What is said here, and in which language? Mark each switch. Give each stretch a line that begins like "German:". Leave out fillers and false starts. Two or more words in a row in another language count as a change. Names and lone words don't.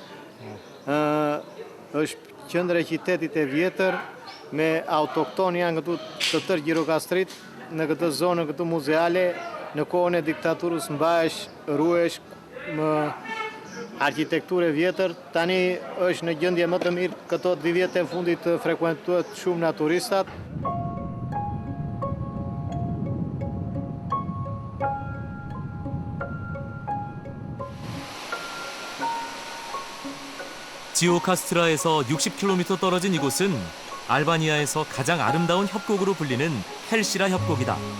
Albanian: Është qendra e qytetit e vjetër me autokton janë këtu të tërë Gjirokastrit në këtë zonë këtu muzeale në kohën e diktaturës mbahesh ruhesh më arkitekturë e vjetër tani është në gjendje më të mirë këto 2 vjet e fundit frekuentohet shumë nga turistat.
Korean: 지오카스트라에서 60km 떨어진 이곳은 알바니아에서 가장 아름다운 협곡으로 불리는 헬시라 협곡이다.